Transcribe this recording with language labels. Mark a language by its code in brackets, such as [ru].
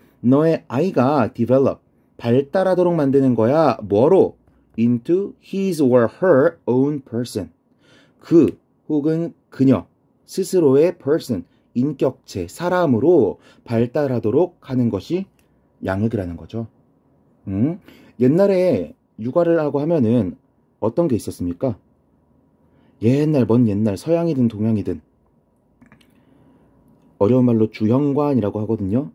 [ko] 너의 아이가 develop, 발달하도록 만드는 거야. 뭐로? [en] into his or her own person. [ko] 그 혹은 그녀 스스로의 person, 인격체, 사람으로 발달하도록 하는 것이 양육이라는 거죠. 옛날에 육아를 하고 하면은 어떤 게 있었습니까? 옛날 먼 옛날 서양이든 동양이든 어려운 말로 주형관이라고 하거든요.